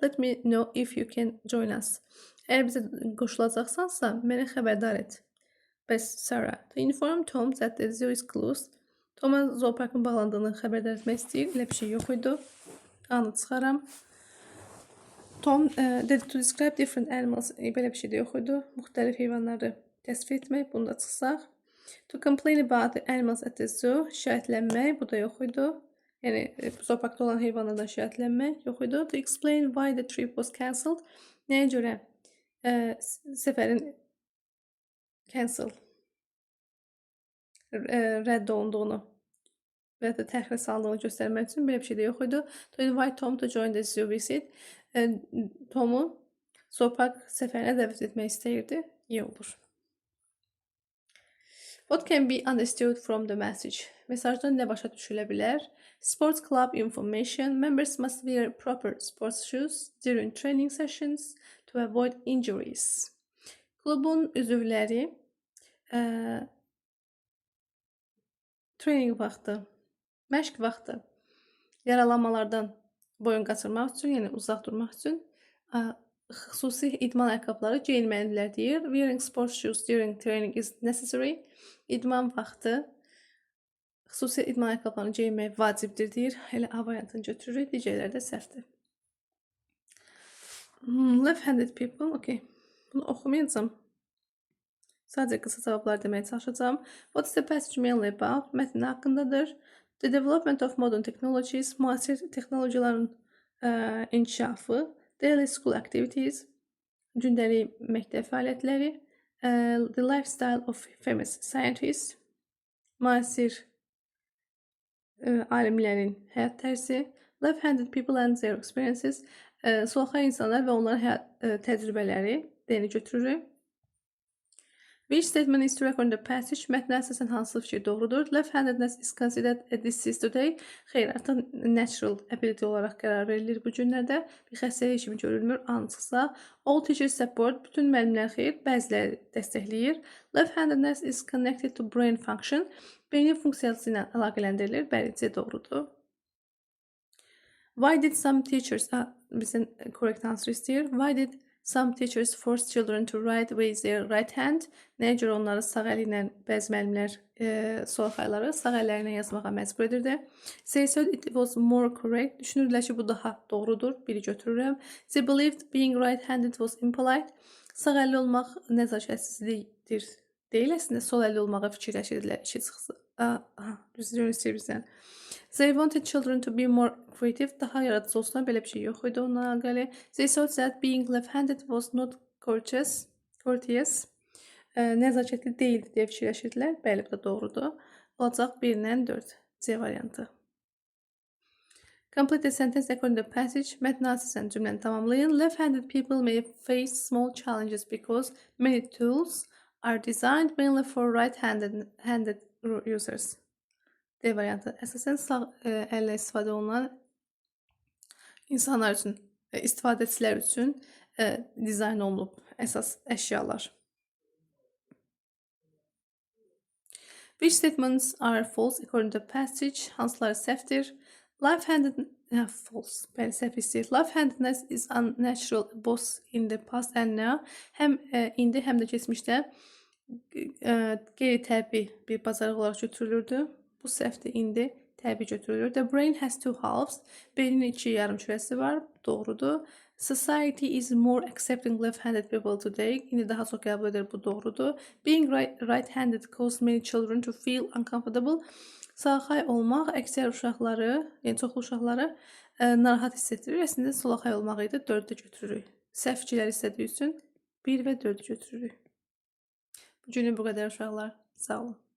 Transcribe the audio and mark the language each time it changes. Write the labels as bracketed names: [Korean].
[English] Let me know if you can join us. [Azerbaijani] Əgər bizə qoşulacaqsansa, mənə xəbərdar et. Bəs Sarah, [English] to inform Tom that the zoo is closed. [Azerbaijani] Tom'a zooparkın bağlandığını xəbərdar etmək istəyir. Elə bir şey yox idi. Anı çıxaram. [English] Tom dedi to describe different animals. [Azerbaijani] Belə bir şey də yox idi. Müxtəlif heyvanları təsvir etmək. Bunu da çıxsaq. [English] To complain about the animals at the zoo. [Azerbaijani] Şikayətlənmək. Bu da yox idi. Yəni zooparkda olan heyvanlardan şikayətlənmək yox idi. [English] To explain why the trip was cancelled. [Azerbaijani] Nəyə görə səfərin rədd olunduğunu və ya da təxirə salındığını göstərmək üçün belə bir şey də yox idi. [English] To invite Tom to join the zoo visit. [Azerbaijani] Tom'u zoopark səfərinə dəvət etmək istəyirdi. İyi olur. [English] What can be understood from the message? [Azerbaijani] Mesajdan nə başa düşülə bilər? [English] Sports club information. Members must wear proper sports shoes during training sessions to avoid injuries. [Azerbaijani] Klubun üzvləri training vaxtı, məşq vaxtı yaralanmalardan boyun qaçırmaq üçün, yəni uzaq durmaq üçün xüsusi idman ayaqqabıları geyinməlidirlər deyir. [English] Wearing sports shoes during training is necessary. [Azerbaijani] İdman vaxtı xüsusi idman ayaqqabılarını geyinmək vacibdir deyir. Elə A variantını götürürük. Digərləri də səhvdir. [English] Left-handed people. Okay. [Azerbaijani] Bunu oxumayacağam. Sadəcə qısa cavablar deməyə çalışacağım. [English] What is the passage mainly about? [Azerbaijani] Mətn haqqındadır. [English] The development of modern technologies, [Azerbaijani] müasir texnologiyaların inkişafı, [English] daily school activities, [Azerbaijani] gündəlik məktəb fəaliyyətləri, [English] the lifestyle of famous scientists, [Azerbaijani] müasir alimlərin həyat tərzi, [English] left-handed people and their experiences, [Azerbaijani] solaxay insanlar və onların həyat təcrübələri deyini götürürük. [English] Which statement is true according to the passage? [Azerbaijani] Mətnə əsasən hansı fikir doğrudur? [English] Left-handedness is considered a disease today. [Azerbaijani] Xeyr, artıq [English] natural ability [Azerbaijani] olaraq qərar verilir bu günlərdə. Bir xəstəlik kimi görülmür. Hansısa [English] all teachers support. [Azerbaijani] Bütün müəllimlər xeyr, bəziləri dəstəkləyir. [English] Left-handedness is connected to brain function. [Azerbaijani] Beynin funksiyası ilə əlaqələndirilir. Bəli, C doğrudur. [English] Why did some teachers, [Azerbaijani] bizim [English] correct answer [Azerbaijani] istəyir. [English] Why did some teachers force children to write with their right hand? [Azerbaijani] Nəyə görə onları sağ əli ilə bəzi müəllimlər solaxayları sağ əllərinə yazmağa məcbur edirdi? [English] They said it was more correct. [Azerbaijani] Düşünürdülər ki, bu daha doğrudur. Biri götürürəm. [English] They believed being right-handed was impolite. [Azerbaijani] Sağ əlli olmaq nəzakətsizlikdir. Deyil, əslində sol əlli olmağa fikirləşirdilər. İşi çıxsın. Düzgün istəyirsən. [English] They wanted children to be more creative. [Azerbaijani] Daha yaradıcı olsunlar. Belə bir şey yox idi onunla əlaqəli. [English] They thought that being left-handed was not courteous. [Azerbaijani] Nəzakətli deyildi deyə fikirləşirdilər. Bəli, bu da doğrudur. Olacaq 1-dən 4. C variantı. [English] Complete the sentence according to the passage. [Azerbaijani] Mətnə əsasən cümləni tamamlayın. [English] Left-handed people may face small challenges because many tools are designed mainly for right-handed users. [Azerbaijani] D variantı. Əsasən sağ əllə istifadə olunan insanlar üçün, istifadəçilər üçün dizayn olunub əsas əşyalar. [English] Which statements are false according to the passage? [Azerbaijani] Hansıları səhvdir? [English] False. [Azerbaijani] Bəli, səhv istəyir. [English] Left-handedness is unnatural both in the past and now. [Azerbaijani] Həm indi, həm də keçmişdə qeyri-təbii bir bacarıq olaraq götürülürdü. Bu səhvdir, indi təbii götürülür. [English] The brain has two halves. [Azerbaijani] Beynin iki yarım kürəsi var. Doğrudur. [English] Society is more accepting left-handed people today. [Azerbaijani] İndi daha çox qəbul edir. Bu doğrudur. [English] Being right-handed causes many children to feel uncomfortable. [Azerbaijani] Sağxay olmaq əksər uşaqları, yəni çoxlu uşaqları narahat hiss etdirir. Əslində solaxay olmaq idi. 4-də götürürük. Səhv fikirlər istədiyi üçün 1 və 4-ü götürürük. Bu günü bu qədər uşaqlar. Sağ olun.